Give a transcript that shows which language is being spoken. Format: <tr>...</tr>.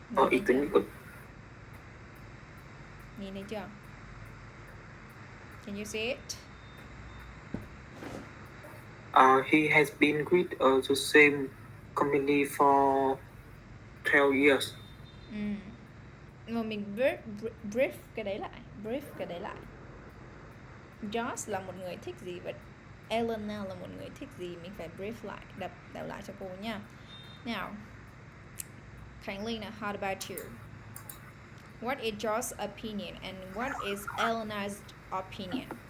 <vi>Ý kiến của Nhìn thấy chưa?</vi> <en>Can you see it? He has been with the same company for 12 years.</en> <vi>Mà mình brief cái đấy lại. Josh là một người thích gì và Elena là một người thích gì, mình phải brief lại, đọc lại cho cô nha.</vi> <en>Now, Khánh Linh, how about you? What is Josh's opinion and what is Elena's opinion?</en>